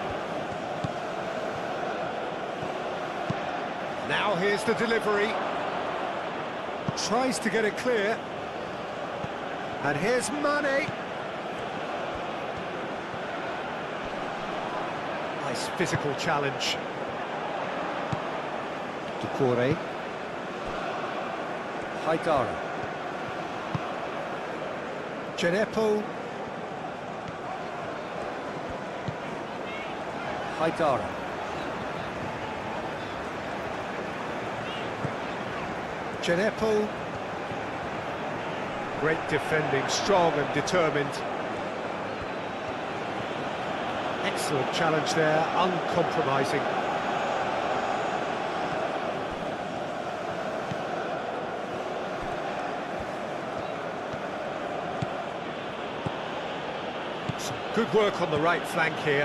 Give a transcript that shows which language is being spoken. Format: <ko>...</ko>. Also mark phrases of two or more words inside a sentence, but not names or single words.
<en>Now here's the delivery. Tries to get it clear. And here's Mane. Nice physical challenge. Doucouré. Haidara. Djenepo. Haidara. Djenepo. Great defending, strong and determined. Excellent challenge there, uncompromising. Some good work on the right flank here.</en>